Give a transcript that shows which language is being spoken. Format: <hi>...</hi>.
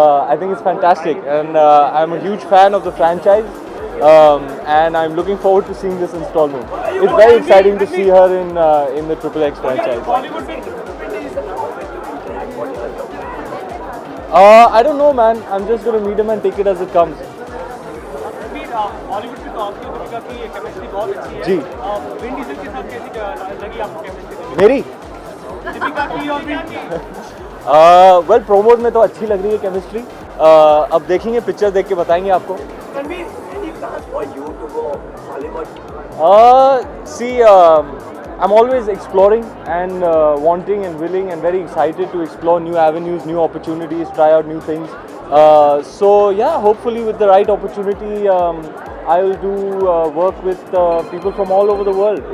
<en>I think it's fantastic, and I'm a huge fan of the franchise, and I'm looking forward to seeing this installment. It's very exciting to see her in the Triple X franchise. I don't know, man. I'm just gonna meet him and take it as it comes.</en> <hi>Hollywood में तो आपकी और दीपिका की chemistry बहुत अच्छी है। जी। Vin Diesel के साथ कैसी लगी आपको केमिस्ट्री? मेरी? दीपिका की और विन की? वेल, प्रोमोट में तो अच्छी लग रही है केमिस्ट्री। अब देखेंगे, पिक्चर देख के बताएंगे आपको।</hi> <en>Ranveer, any plans for you to go Hollywood? See, I'm always exploring and wanting and willing and very excited to explore new avenues, new opportunities, try out new things. So yeah, hopefully with the right opportunity, I will do work with people from all over the world.</en>